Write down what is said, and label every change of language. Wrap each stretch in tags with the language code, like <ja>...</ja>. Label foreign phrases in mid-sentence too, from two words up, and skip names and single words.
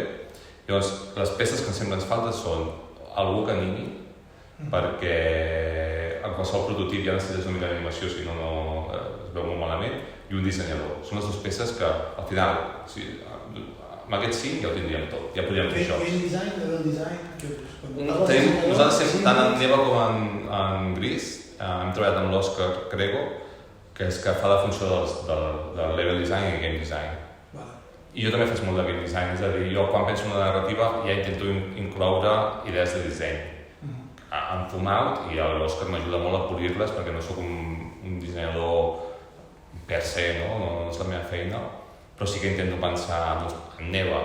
<ca>Llavors, les peces que sempre ens falten són algú que animi, perquè en qualsevol prototip ja necessites una mica d'animació, si no es veu molt malament, i un dissenyador. Són les dues peces que, al final, amb aquests 5 ja ho tindríem tot, ja podríem fer això.</ca> <en>Game design, level design...</en> <ca>Nosaltres sempre, tant en Neva com en Gris, hem treballat amb l'Òscar Crego, que és que fa la funció del</ca> <en>level design</en> <ca>i</ca> <en>game design.</en> <ca>I jo també faig molt de</ca> <en>game design,</en> <ca>és a dir, jo quan penso en una narrativa ja intento incloure idees de disseny. En Fumout, i l'Òscar m'ajuda molt a polir-les perquè no sóc un dissenyador</ca> <la>per se,</la> <ca>no és la meva feina, però sí que intento pensar en Neva.</ca>